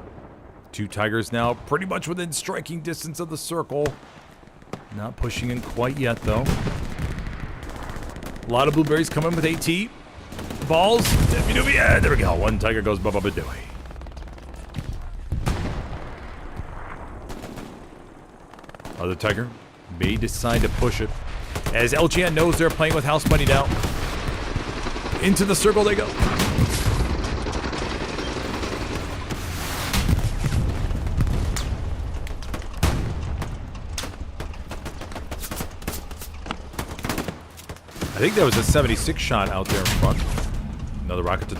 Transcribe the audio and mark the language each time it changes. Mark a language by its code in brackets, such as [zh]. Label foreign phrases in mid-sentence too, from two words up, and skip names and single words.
[en] 2 Tigers now pretty much within striking distance of the circle. Not pushing in quite yet, though. A lot of blueberries coming with AT. Balls. Yeah, there we go. 1 Tiger goes ba-ba-ba-dooey. Other Tiger may decide to push it. As LGN knows they're playing with house money now. Into the circle they go. I think there was a 76 shot out there in front.